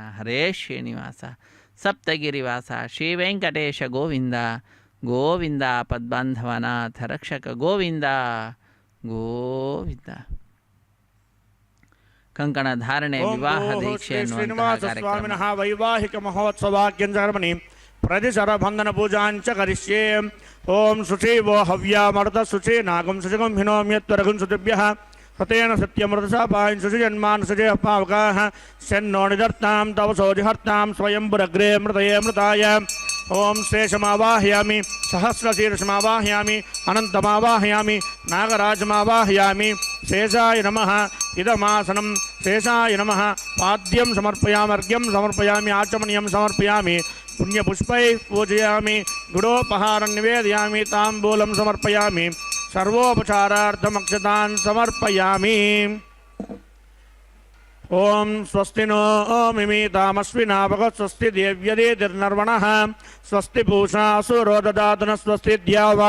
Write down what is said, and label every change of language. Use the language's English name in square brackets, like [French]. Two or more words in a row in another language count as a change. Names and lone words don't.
[Kannada] ಹರೇ ಶ್ರೀನಿವಾಸ. ಸಪ್ತಗಿರಿವಾಸ ಶ್ರೀ ವೆಂಕಟೇಶ ಗೋವಿಂದ ಗೋವಿಂದ. ಪದ್ಬಾಂಧವನಾಥ ರಕ್ಷಕ ಗೋವಿಂದ ಗೋವಿಂದ. ಕಂಕಣ ಧಾರಣೆ, ವಿವಾಹ ದೀಕ್ಷೆ [Sanskrit] ಸ್ವಾಮಿನಃ ವೈವಾಹಿಕ ಮಹೋತ್ಸವಾಕ್ಯಂಚರ್ಮಣಿ ಪ್ರತಿಸರ ಬಂಧನ ಪೂಜಾಂಚ ಕರಿಷ್ಯೆ. ಓಂ ಶುಚೀವೋ ಹವ್ಯಾಮೃತ ಶುಚಿ ನಾಗಂ ಶುಚಿಗಂ ಹಿನೋಮ್ಯತ್ವರಗುಂ ಶುಚಿಭ್ಯಃ ಹೃತೇನ ಸತ್ಯಮೃತಸಾಪಾಯಂ ಶುಚಿಜನ್ಮಾನ್ ಶುಚಿಯಪಾವಕಾಃ ಶನ್ನೋ ನಿಧರ್ತಾಂ ತವ ಸೋಜಿಹರ್ತಾಂ ಸ್ವಯಂಪುರಗ್ರೇ ಮೃತಯೇ ಮೃತಾಯ. ಓಂ ಶೇಷಮಾವಾಹಯಾಮಿ, ಸಹಸ್ರಶೀರ್ಷಮಾವಾಹಯಾಮಿ, ಅನಂತಮಾವಾಹಯಾಮಿ, ನಾಗರಾಜಮಾವಾಹಯಾಮಿ. ಶೇಷಾಯ ನಮಃ. ಇದಮಾಸನಂ ಶೇಷಾಯ ನಮಃ. ಪಾದ್ಯಂ ಸಮರ್ಪಯಾಮಿ, ಅರ್ಘ್ಯಂ ಸಮರ್ಪಯಾಮಿ, ಆಚಮನೀಯಂ ಸಮರ್ಪಯಾಮಿ. पुण्यपुष्पैः पूजयामि गुडोपहारं निवेदयामि ताम्बूलं समर्पयामि सर्वोपचारार्थमक्षतान् समर्पयामि ओम स्वस्ति नो मिमीतामस्विनावक स्वस्ति देव्यदेतिर्नर्वणः स्वस्ति पूषा असुरो ददातु न स्वस्ति द्यावा